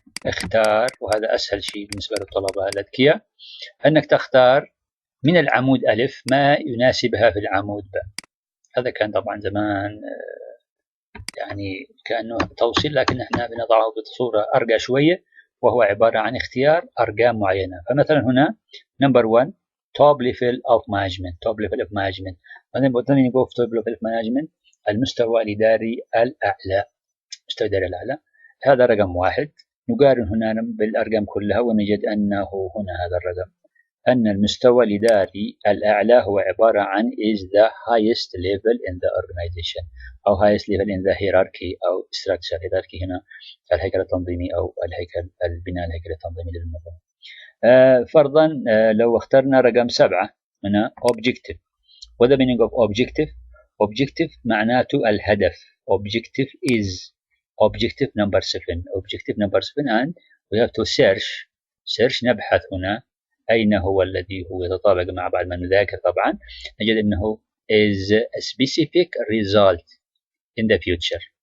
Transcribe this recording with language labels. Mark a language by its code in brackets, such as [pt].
[ar] اختار، وهذا أسهل شيء بالنسبة للطلبة الأذكياء، أنك تختار من العمود ألف ما يناسبها في العمود ب. هذا كان طبعا زمان يعني كأنه توصيل، لكن احنا بنضعه بصورة أرقى شوية، وهو عبارة عن اختيار أرقام معينة. فمثلا هنا number 1 top level of management. [en] top level of management. [ar] وبعدين نقول top level of management المستوى الإداري الأعلى. المستوى الإداري الأعلى هذا رقم 1. نقارن هنا بالأرقام كلها ونجد أنه هنا هذا الرقم، أن المستوى الإداري الأعلى هو عبارة عن [en] is the highest level in the organization [ar] أو [en] highest level in the hierarchy [ar] أو structure. hierarchy هنا الهيكل التنظيمي أو البناء الهيكل التنظيمي للمنظمة. فرضا لو اخترنا رقم 7 هنا objective. [en] What the meaning of objective؟ objective [ar] معناته الهدف. [en] objective is objective number 7. objective number 7 and we have to search [ar] نبحث هنا أين هو الذي هو يتطابق مع بعد ما نذاكر. طبعا نجد أنه [en] is a specific result in the future.